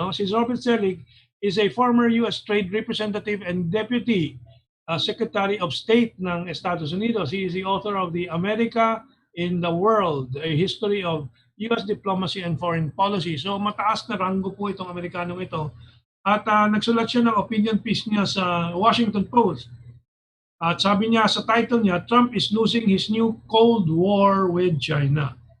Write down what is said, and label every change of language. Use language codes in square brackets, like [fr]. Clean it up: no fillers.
[en] Si Robert Zelig is a former U.S. Trade Representative and Deputy Secretary of State ng Estados Unidos. He is the author of the America in the World, a history of U.S. diplomacy and foreign policy. [tl] So mataas na ranggo po itong Amerikanong ito. At nagsulat siya ng opinion piece niya sa Washington Post. At sabi niya sa title niya, [en] Trump is losing his new Cold War with China.